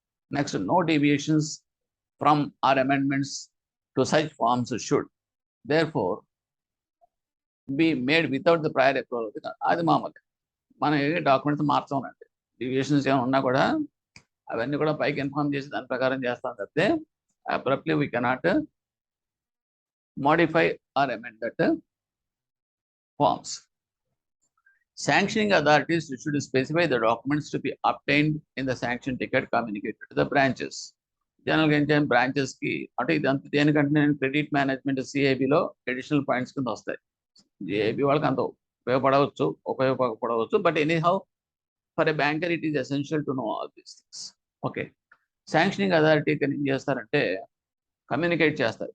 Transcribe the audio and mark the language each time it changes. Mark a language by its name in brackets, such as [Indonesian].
[English] Next, no deviations from or amendments to such forms should therefore be made without the prior approval. [Telugu] అది మామూలు, మనం ఏ documents మార్చామనండి, deviations ఏమైనా ఉన్నా కూడా అవన్నీ కూడా పైకి ఇన్ఫార్మ్ చేసి దాని ప్రకారం చేస్తాం తప్పితే [English] Abruptly we cannot modify or amend that forms. Sanctioning authorities should specify the documents to be obtained in the sanction ticket communicated to the branches. [Telugu] జనరల్గా ఏంటంటే బ్రాంచెస్కి అంటే ఇదంతా దేనికంటే నేను క్రెడిట్ మేనేజ్మెంట్ సిఐబిలో అడిషనల్ పాయింట్స్ కింద వస్తాయి. సిఐబి వాళ్ళకి అంత ఉపయోగపడవచ్చు, [English] But any how for a banker it is essential to know all these things. [Telugu] Okay, sanctioning అథారిటీకి ఏం చేస్తారంటే కమ్యూనికేట్ చేస్తారు.